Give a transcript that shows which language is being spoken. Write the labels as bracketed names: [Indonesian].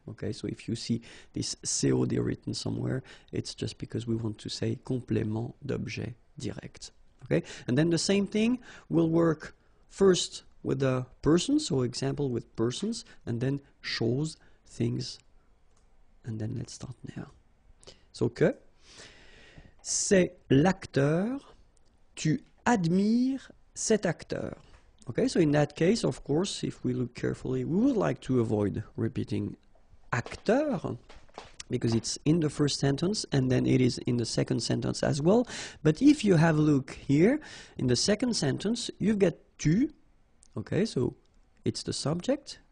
[English] Okay, so if you see this COD written somewhere, it's just because we want to say [French] complément d'objet direct. [English] Okay, and then the same thing will work first with the persons, so example with persons, and then choses, things, and then let's start now. [French] So que, c'est l'acteur, tu admires cet acteur. [English] Okay, so in that case, of course, if we look carefully, we would like to avoid repeating acteur, because it's in the first sentence and then it is in the second sentence as well. But if you have a look here, in the second sentence, you've got tu, okay, so it's the subject.